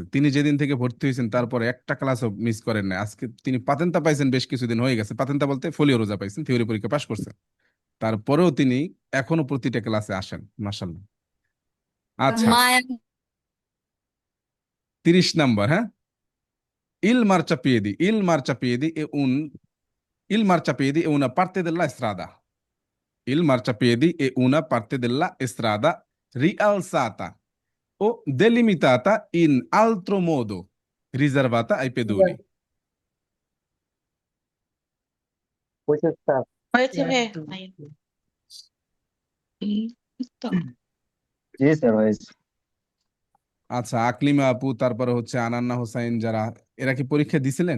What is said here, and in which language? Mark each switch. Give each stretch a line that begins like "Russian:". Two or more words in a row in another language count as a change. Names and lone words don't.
Bangla: তিনি যেদিন থেকে ভর্তি হয়েছেন তারপরে একটা ক্লাসও মিস করেন না। আজকে তিনি পাতেন্তা পাইছেন, বেশ কিছুদিন হয়ে গেছে। পাতেন্তা বলতে
Italian: foglio rosa
Bangla: পাইছেন, থিওরি পরীক্ষা পাশ করছেন। তারপরেও তিনি এখনো প্রতিটা ক্লাসে আসেন, মাশাআল্লাহ। আচ্ছা, 30 নাম্বার, হ্যাঁ
Italian: Il marciapiedi, il marciapiedi è una parte della strada. Il marciapiedi è una parte della strada rialzata o delimitata in altro modo, riservata ai pedoni.
Bangla: হয়েছে স্যার। হয়েছে ভাইয়া ভাইয়া এই তো। জি স্যার, হয়েছে। আচ্ছা, আকলিমা আপু, তারপরে হচ্ছে আনান্না হোসাইন, যারা এরা কি পরীক্ষা দিছিলেন?